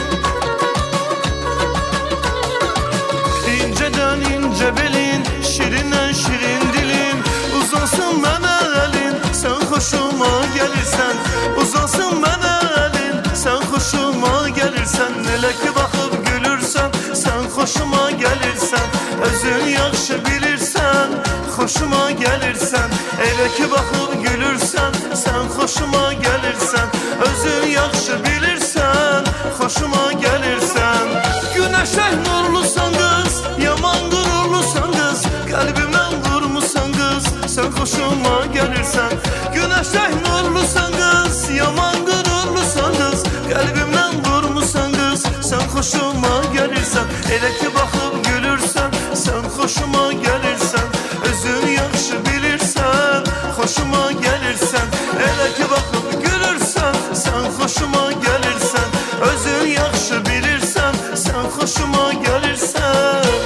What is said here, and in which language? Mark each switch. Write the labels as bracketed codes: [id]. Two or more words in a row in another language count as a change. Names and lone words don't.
[tr] İnceden ince belin, şirinden şirin dilin. Uzansın bana elin, sen hoşuma gelirsen. Uzansın bana elin, sen hoşuma gelirsen. [az] Elə ki baxıb gülürsən, [tr] sen hoşuma gelirsen. [az] Özün yaxşı bilirsən, [tr] hoşuma gelirsen. [az] Elə ki baxıb gülürsən, [tr] sen hoşuma gelirsen. [az] Özün yaxşı bilirsən, [tr] hoşuma gelirsen. Güneşe nurlusan kız, yaman gururlusan kız. Kalbimden vurmusan kız, sen hoşuma gelirsen. Güneşe nurlusan kız, yaman gururlusan kız. Kalbimden vurmusan kız, sen hoşuma gelirsen. [az] Elə ki baxıb gülürsən, [tr] sen hoşuma gelirsen. [az] Özün yaxşı bilirsən, [tr] hoşuma gelirsen. [az] Elə ki baxıb gülürsən, [tr] sen hoşuma gelirsen. [az] Özün yaxşı bilirsən, [tr] sen hoşuma gelirsen.